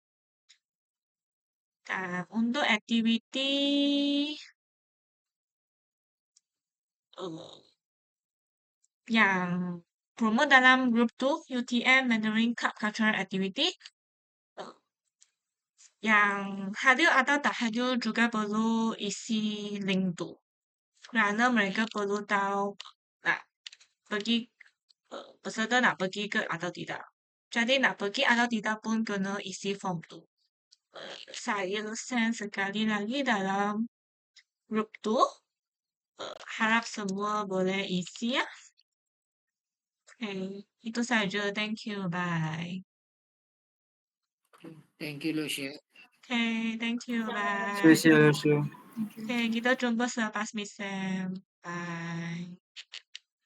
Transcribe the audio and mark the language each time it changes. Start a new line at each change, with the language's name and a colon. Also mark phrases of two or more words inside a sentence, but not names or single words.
Malay: Dan untuk aktiviti yang promote dalam group tu UTM Mandarin Cup Cultural Activity yang hadir atau tak hadir juga perlu isi link tu kerana mereka perlu tahu nak pergi peserta nak pergi ke atau tidak. Jadi nak pergi atau tidak pun kena isi form tu. Saya send sekali lagi dalam group tu. Harap semua boleh isi ya. Okay, itu saja.
English: Thank you. Bye. Thank you, Lucia. Okay, thank you. Bye.
Chinese: 谢谢老师。
Malay: Okay, kita jumpa selepas misal. Bye.